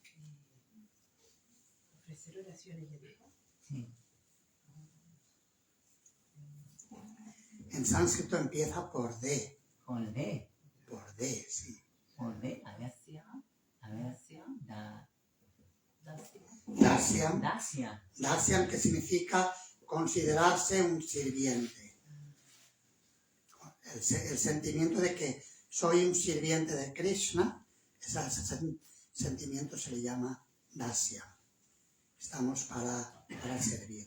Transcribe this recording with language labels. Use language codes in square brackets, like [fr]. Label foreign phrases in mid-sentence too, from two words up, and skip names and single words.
[es] Ofrecer oraciones, ya dijo. Sí. En sánscrito empieza por D. Con D. Por D, sí. Con D. A ver. Dacia, A ver. dacia, dacia. Dasyam. Dacia. Dasyam, que significa considerarse un sirviente. El sentimiento de que soy un sirviente de Krishna, ese sentimiento se le llama Dasyam. Estamos para servir.